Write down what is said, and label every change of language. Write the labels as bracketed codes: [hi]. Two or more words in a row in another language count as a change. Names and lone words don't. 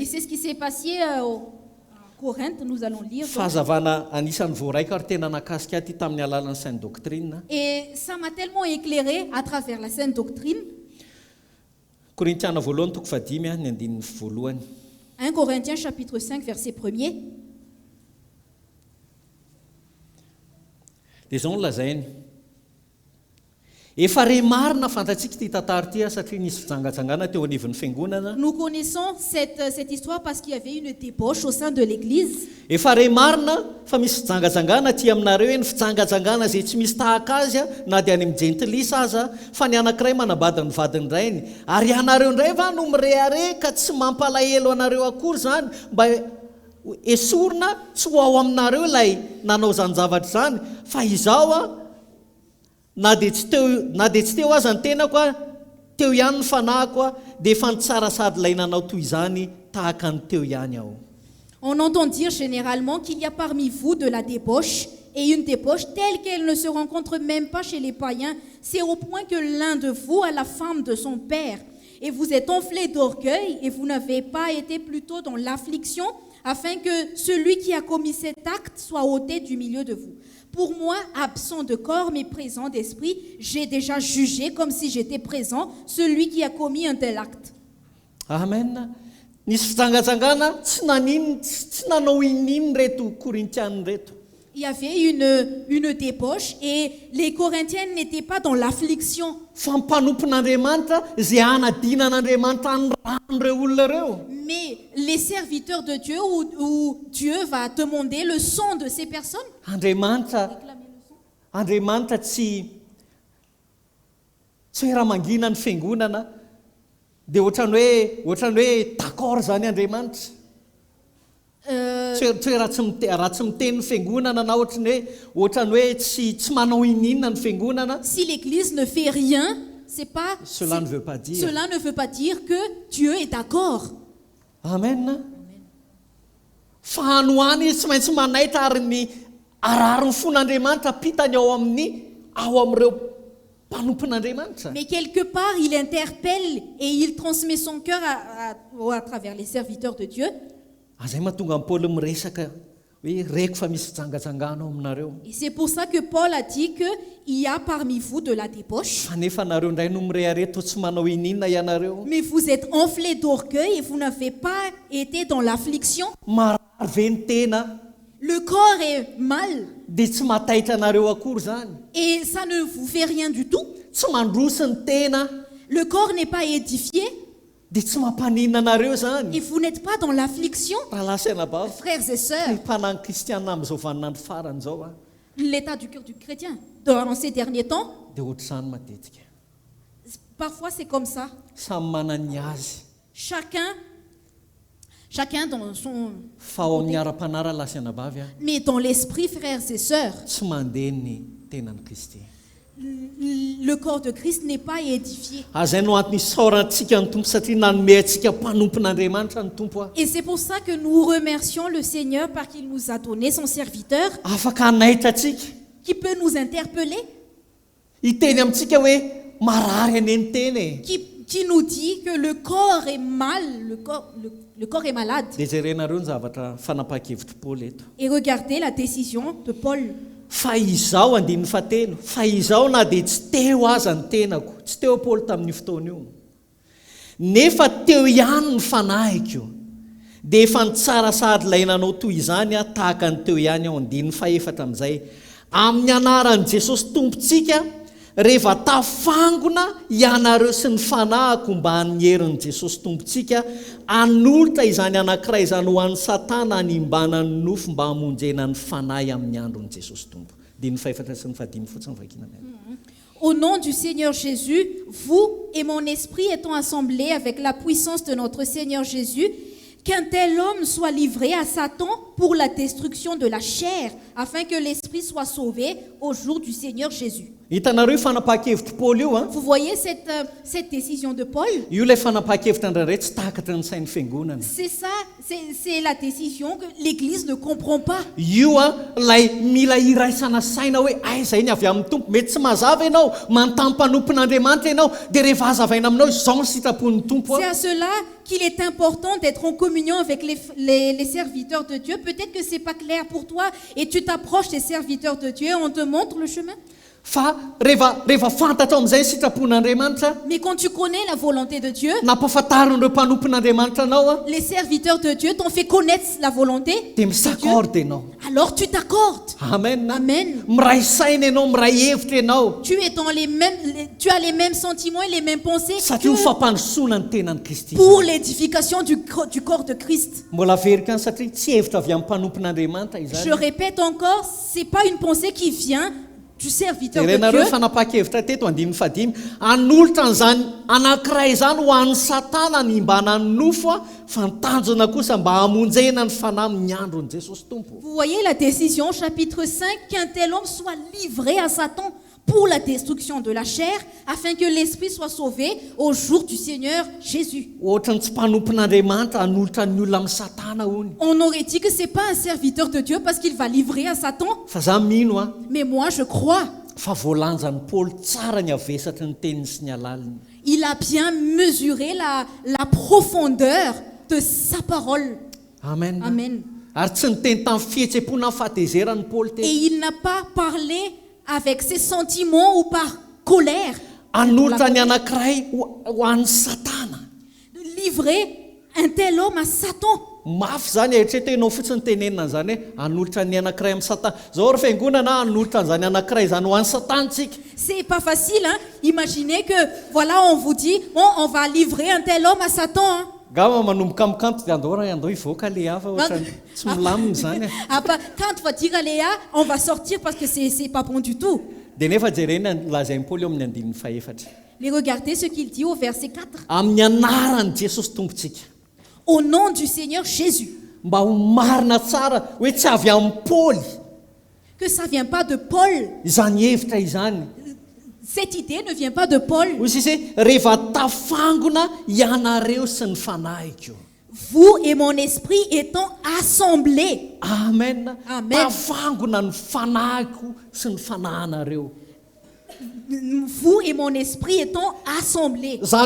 [fr] c'est ce qui s'est passé au Corinthe, nous allons lire. Et ça m'a tellement éclairé à travers la Sainte Doctrine. 1 Corinthiens chapitre 5 verset 1er. [mg] Dia zao no lazainy. Efa re marina fantatsika ity tantara ity satria nisy fijangajangana teo anivon'ny fiangonana. [fr] Nous connaissons cette histoire parce qu'il y avait une débauche au sein de l'église. [mg] Efa re marina fa misy fijangajangana aty aminareo eny fijangajangana izay tsy misy tahaka azy na dia any amin'ny jentilisa aza fa ny anankiray manambady ny vadiny rainy ary ianareo indray va no mirehare ka tsy mampalahelo anareo akory zany mba esorina tsy ho ao aminareo ilay nanao zany zavatra zany fa izao na dia tsy teo aza ny tenako teo ihany ny fanahiko dia efa ny tsara sady ilay nanao toy izany tahaka ny teo ihany aho. [fr] On entend dire généralement qu'il y a parmi vous de la débauche, et une débauche telle qu'elle ne se rencontre même pas chez les païens. C'est au point que l'un de vous a la femme de son père, et vous êtes enflé d'orgueil, et vous n'avez pas été plutôt dans l'affliction, afin que celui qui a commis cet acte soit ôté du milieu de vous. Pour moi, absent de corps mais présent d'esprit, j'ai déjà jugé comme si j'étais présent celui qui a commis un tel acte. Amen. [mg] Nisy fijangajangana tsy nanao in'iny reto korintiana reto. [fr] Il y avait une débauche et les Corinthiens n'étaient pas dans l'affliction. [mg] Fampanompon'Andriamanitra izay anadinan'Andriamanitra ny ran'ireo olona reo. [fr] Mais les serviteurs de Dieu où Dieu va demander le sang de ces personnes. [mg] Andriamanitra tsy raha mangina ny fiangonana dia ohatrany hoe d'accord zany Andriamanitra. Raha tsy miteny fiangonana na ohatrany hoe tsy manao in'inona ny fiangonana. [fr] Si l'église ne fait rien, cela ne veut pas dire que Dieu est d'accord. Amen. [mg] Fa anoany tsy maintsy manaitra ary ny arary ny fon'Andriamanitra pitany ao amin'ireo mpanompon'Andriamanitra. [fr] Mais quelque part, il interpelle et il transmet son cœur à travers les serviteurs de Dieu. [mg] Azay mahatonga Paul miresaka hoe reko fa misy fijangajangana ao aminareo. [fr] Et c'est pour ça que Paul a dit qu'il y a parmi vous de la débauche. [mg] Fa nefa nareo ndray no mirehareto tsy manao in'inona ianareo. [fr] Mais vous êtes enflés d'orgueil et vous n'avez pas été dans l'affliction. [mg] Marary ve ny tena. [fr] Le corps est mal. [mg] Dia tsy mataitra anareo akory zany. [fr] Et ça ne vous fait rien du tout. [mg] Tsy mandroso ny tena. [fr] Le corps n'est pas édifié. [mg] Dia tsy mampaninona anareo zany. [fr] Et vous n'êtes pas dans l'affliction. Frères et sœurs. [mg] Mpanany kristianina amin'izao vaninandro farany zao [fr] l'état du cœur du chrétien dans ces derniers temps. [mg] Dia ohatr'izany matetika. [fr] Parfois c'est comme ça. [mg] Samy manana azy. [fr] Chacun dans son [mg] fa ao amin'ny ara-panara lasanabavy [fr] mais dans l'esprit, frères et sœurs, [mg] tsy mandeha ny tenan'ny Kristy. [fr] Le corps de Christ n'est pas édifié. Et c'est pour ça que nous remercions le Seigneur parce qu'il nous a donné son serviteur qui peut nous interpeller, qui nous dit que le corps est mal, le corps est malade. Et regardez la décision de Paul. [mg] Fa izao andin'ny fatelo, fa izao na dia tsy teo aza ny tenako, tsy teo Paul tamin'ny fotoana io. Nefa teo ihany ny fanahiko. Dia efa ny tsara sady ilay nanao toy izany tahaka ny teo ihany ao andin'ny faefatra amin'izay. Amin'ny anaran'i Jesosy Tompontsika, rehefa tafangona ianareo sy ny fanahiko mba hanyherin'i Jesosy Tompontsika, anolotra izany anankiray izany ho an'ny Satana hanimbana ny nofo mba hamonjena ny fanahy amin'ny andron'i Jesosy Tompo. [fr] Au nom du Seigneur Jésus, vous et mon esprit étant assemblés avec la puissance de notre Seigneur Jésus, qu'un tel homme soit livré à Satan pour la destruction de la chair, afin que l'esprit soit sauvé au jour du Seigneur Jésus. [mg] Hitanareo fanapahan-kevitry Paul io a. [fr] Vous voyez cette décision de Paul? [mg] Io ilay fanapahan-kevitra indraindray tsy takatra ny sain'ny fiangonana. [fr] C'est ça, c'est la décision que l'Église ne comprend pas. [mg] Io a lay mila iraisana saina hoe aiza iny avy amin'ny tompo, mety tsy mazava ianao manontany mpanompon'Andriamanitra ianao dia rehefa hazavaina aminao izao ny sitrapon'ny tompo. [fr] C'est à cela qu'il est important d'être en communion avec les serviteurs de Dieu. Peut-être que c'est pas clair pour toi et tu t'approches des serviteurs de Dieu et on te montre le chemin. [mg] Fa rehefa fantatra amin'izay sitrapon'Andriamanitra, [fr] mais quand tu connais la volonté de Dieu, [mg] nampafantarin'ireo mpanompon'Andriamanitra anao, [fr] les serviteurs de Dieu t'ont fait connaître la volonté [mg] dia misakorde ianao. [fr] Alors tu t'accordes. Amen. Amen. [mg] Miray saina ianao, miray hevitra ianao. [fr] Tu es dans tu as les mêmes sentiments et les mêmes pensées [mg] satria ho fampandrosoana ny tenan'ny Kristy. [fr] Pour l'édification du corps de Christ. [mg] Mbola verika any satria tsy hevitra avy amin'ny mpanompon'Andriamanitra izany. [fr] Je répète encore, c'est pas une pensée qui vient du serviteur de Dieu. [mg] Renareo fanapahan-kevitra teto 5:5 anolotra an'izany anankiray izany ho an'ny Satana ny mba nanofo fa ny tanjona kosa mba hamonjena ny fanahy amin'ny andron'i Jesosy Tompo. [fr] Vous voyez la décision chapitre 5 qu'un tel homme soit livré à Satan pour la destruction de la chair afin que l'esprit soit sauvé au jour du Seigneur Jésus. [mg] Ohatrany tsy mpanompon'Andriamanitra anolotra ny olona amin'ny Satana hony. [fr] On aurait dit que c'est pas un serviteur de Dieu parce qu'il va livrer à Satan. [mg] Fa za mino a. [fr] Mais moi je crois. [mg] Fa voalanjany Paul tsara ny avesatra ny teniny sy ny alaliny. [fr] Il a bien mesuré la profondeur de sa parole. Amen. Amen. [mg] Ary tsy niteny tamin'ny fihetsepo na fahatezerany Paul teny. [fr] Et il n'a pas parlé avec ses sentiments ou par colère. [mg] Anolotra ny anankiray ho an'ny Satana. [fr] Livrer un tel homme à Satan. [mg] Mafy zany eritreretenao fotsiny tenenina an'izany hoe anolotra ny anankiray amin'ny Satana. Zao ry fiangonana anolotra an'izany anankiray zany ho an'ny Satantsika. [fr] C'est pas facile, hein? Imaginez que voilà, on vous dit, bon, on va livrer un tel homme à Satan. Hein? [mg] Gama manomboka amin'ny kanto dia andao ivoaka le hafa ohatrany tsy milamina zany. [fr] Quand on va dire à Léa, on va sortir parce que c'est pas bon du tout. [mg] Dia nefa jerena lazainy Paul eo amin'ny 5:4. [fr] Mais regardez ce qu'il dit au verset 4. [mg] Amin'ny anaran'i Jesosy Tompontsika. [fr] Au nom du Seigneur Jésus. [mg] Mba ho marina tsara hoe tsy avy amin'ny Paul. [fr] Que ça vient pas de Paul. [mg] Izany hevitra izany. [fr] Cette idée ne vient pas de Paul. Vous et mon esprit étant assemblés. Amen. Amen. Vous et mon esprit étant assemblés.